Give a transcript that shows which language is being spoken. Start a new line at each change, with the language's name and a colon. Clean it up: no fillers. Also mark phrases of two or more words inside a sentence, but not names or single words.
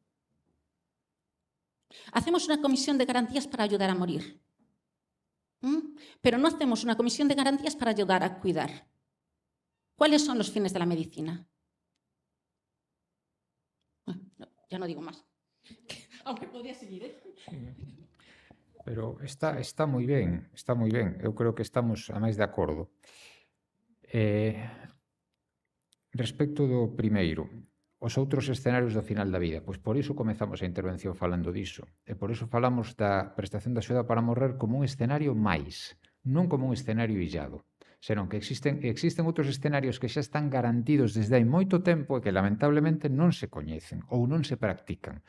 Spanish: Hacemos una Comisión de Garantías para ayudar a morir, pero no hacemos una Comisión de Garantías para ayudar a cuidar. ¿Cuáles son los fines de la medicina? Ya no digo más. Aunque podría seguir, ¿eh?
Galician: Pero está moi ben, está moi ben. Eu creo que estamos a máis de acordo. Respecto do primeiro, os outros escenarios do final da vida, pois por iso comezamos a intervención falando diso. E por iso falamos da prestación de axuda para morrer como un escenario máis, non como un escenario illado, senón que existen outros escenarios que xa están garantidos desde hai moito tempo e que lamentablemente non se coñecen ou non se practican.